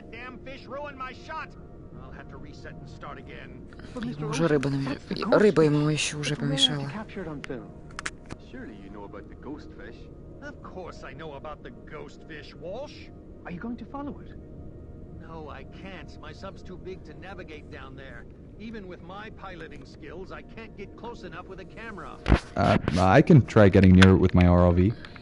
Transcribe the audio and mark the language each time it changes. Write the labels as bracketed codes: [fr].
[en] That damn fish ruined my shot. I'll have to reset and start again. [ru] Уже рыба ему еще уже помешала. [en] Surely you know about the ghost fish. Of course I know about the ghost fish, Walsh. Are you going to follow it? No, I can't. My sub's too big to navigate down there. Even with my piloting skills, I can't get close enough with a camera. I can try getting near it with my ROV.